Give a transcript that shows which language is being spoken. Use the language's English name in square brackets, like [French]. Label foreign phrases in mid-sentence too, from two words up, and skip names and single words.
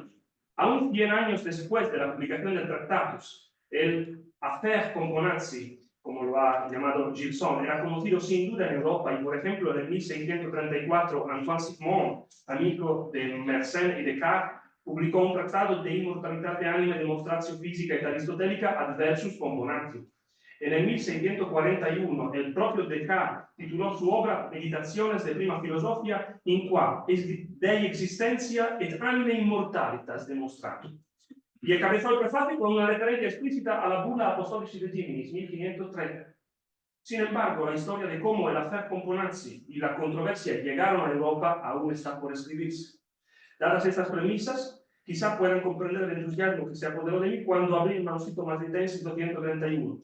[Spanish] Aún 100 años después de la publicación del Tractatus, el affaire Pomponazzi, como lo ha llamado Gilson, era conocido sin duda en Europa y, por ejemplo, en el 1634 Antoine Sigmund, amigo de Mersenne y Descartes, publicó un tratado de inmortalidad de anima e demonstratio fisica et aristotelica adversus Pomponazzi. En el 1641, el propio Descartes tituló su obra Meditaciones de prima filosofia, in qua Dei existentia et anime immortalitas demonstrato. Y encabezó el prefacio con una referencia explícita a la Bulla Apostolici de Giminis, 1530. Sin embargo, la historia de cómo el affaire Pomponazzi y la controversia llegaron a Europa aún está por escribirse. Dadas estas premisas, quizá puedan comprender el entusiasmo que se apoderó de mí cuando abrí el manuscrito Matritensis 231.